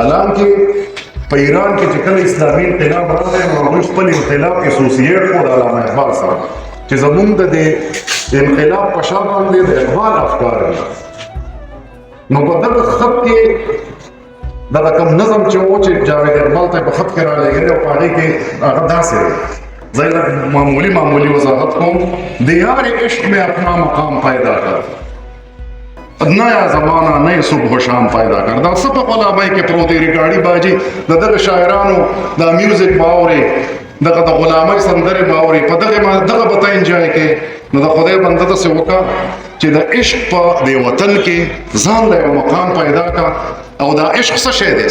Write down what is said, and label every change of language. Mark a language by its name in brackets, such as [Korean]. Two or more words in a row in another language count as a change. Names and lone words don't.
[Pashto] حالانکې په ایران کې چې کله اسلامي انقلاب راغی نو هغوی خپل انقلاب اسوسییټ کړو د علامه اقبال سره چې زموږ د دې انقلاب په شا باندې د اقبال افکار دي. نو په دغه خط کې دغه کوم نظم چې و چې جاوید اقبال ته په خط کې رالېږلی او په هغې کې هغه داسې دی. زه یې معمولي وضاحت کوم. [Urdu] د یار عشق میں اپنا مقام پیدا کر، نیا زمانہ نئے صبح و شام پیدا کر. [Pashto] دا څه په غلامۍ کې پروت دی، ریکاډي باجي د دغه شاعرانو دا میوزیک به اورې، دغه د غلامۍ سندرې به اورې، په دغه به ته انجوای کوې. نو د خدای بنده داسې وکړه چې د عشق په دې وطن کې ځان له یو مقام پیدا کړه. او دا عشق څه شی دی؟